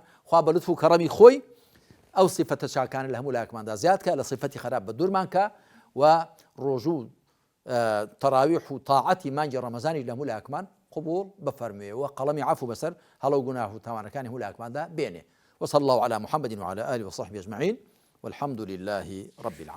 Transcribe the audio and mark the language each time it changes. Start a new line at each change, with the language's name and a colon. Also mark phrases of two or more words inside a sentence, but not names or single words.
Central Kurdish: خوا بە لوتف و کەڕەمی خۆی ئەو سیفەتە چاکانە لە هەموو لایەکماندا زیاد کە، لە سیفەتی خراپ بە دوورمان کە و ڕۆژوو تەراویح و تاعەتی مانگی ڕەمەزانی لە هەموو لایەکمان قبول بفەرموێ و قەڵەمی عەفو بەسەر هەڵە و گوناه و تاوانەکانی هەموو لایەکماندا بێنێ.
Arabic: وصلى الله على محمد وعلى آله وصحبه أجمعين والحمد لله رب العالمين.